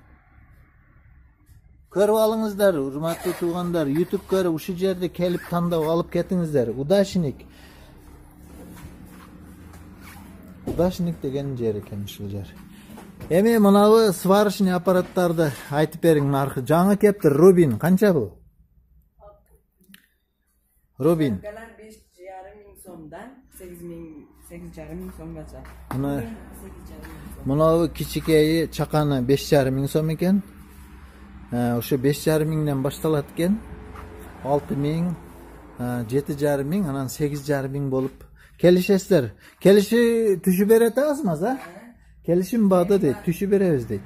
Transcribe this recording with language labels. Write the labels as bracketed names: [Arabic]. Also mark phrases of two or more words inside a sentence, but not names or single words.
[Kyrgyz] Көрүп алыңыздар, урматтуу туугандар, YouTube көрүп ушул жерде келип тандап алып кетиңиздер. Удачник. Удачник деген жер экен ушул жер. Эми мынабы сварочный аппараттарды айтып бериң, наркы жаңы кептир. Рубин канча бул? Рубин. [Uzbek] Galar 5,5 ming so'mdan 8,5 ming so'mgacha. [Kyrgyz] Мынабы кичикейи чаканы 5,5 миң сом экен. Ошо 5,5 миңден башталат экен. 6 миң, 7,5 миң, анан 8,5 миң болуп келишесиздер. Келиши түшүп берет азмаз, а? Келишим барды дейт, түшүп беребиз дейт.